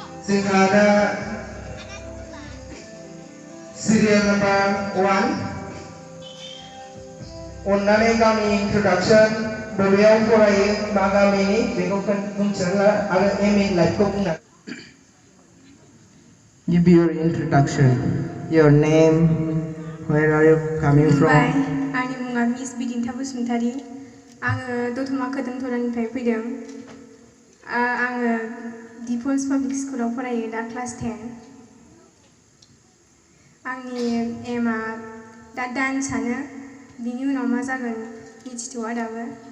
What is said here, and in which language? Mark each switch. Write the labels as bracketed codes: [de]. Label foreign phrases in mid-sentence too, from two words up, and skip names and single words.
[brx] जोंहा दा [en] serial number [brx] 1 अन्नानै गावनि इन्ट्रडाक्सन बबेयाव फरायो मा गामिनि बेखौ बुंथिना आरो एम.इन. लाइफखौ बुंना [en] Give your introduction, your name, where are you coming from? [brx] आंनि मुङा मिस बिदिन्था बसुमतारी। आङो दतमा खोदोमथलानिफ्राय फैदों। आङो दिपल्स पाब्लिक स्कुलाव फरायो दा क्लास 10। आंनि एमआ दा डान्सआनो, बिनि उनाव मा जागोन मिथिथ'आ दाबो।